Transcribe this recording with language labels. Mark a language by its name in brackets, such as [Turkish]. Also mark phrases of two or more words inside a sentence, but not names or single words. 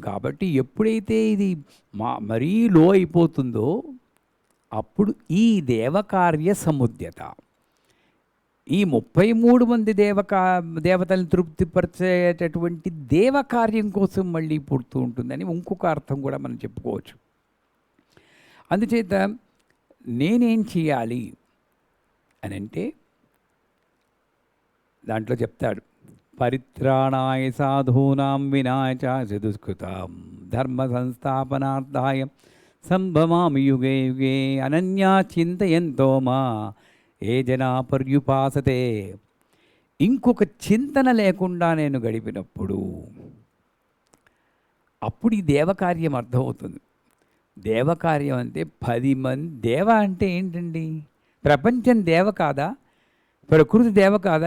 [Telugu] కాబట్టి ఎప్పుడైతే ఇది మరీ లో అయిపోతుందో అప్పుడు ఈ దేవకార్య సముద్యత, ఈ 33 మంది దేవతల్ని తృప్తిపరిచేటటువంటి దేవకార్యం కోసం మళ్ళీ పుడుతూ ఉంటుందని ఇంకొక అర్థం కూడా మనం చెప్పుకోవచ్చు. అందుచేత నేనేం చేయాలి అని అంటే దాంట్లో చెప్తాడు, [Sanskrit] పరిత్రాణాయ సాధూనాం వినాయ చ దుష్కృతాం ధర్మ సంస్థాపనార్థాయ సంభవామి యుగే యుగే అనన్యా చింతయంతో మా ఏ జనా పర్యుపాసతే. [Telugu] ఇంకొక చింతన లేకుండా నేను గడిపినప్పుడు అప్పుడు ఈ దేవకార్యం అర్థమవుతుంది. దేవకార్యం అంటే 10 మంది. దేవ అంటే ఏంటండి? ప్రపంచం దేవ కాదా? ప్రకృతి దేవ కాదా?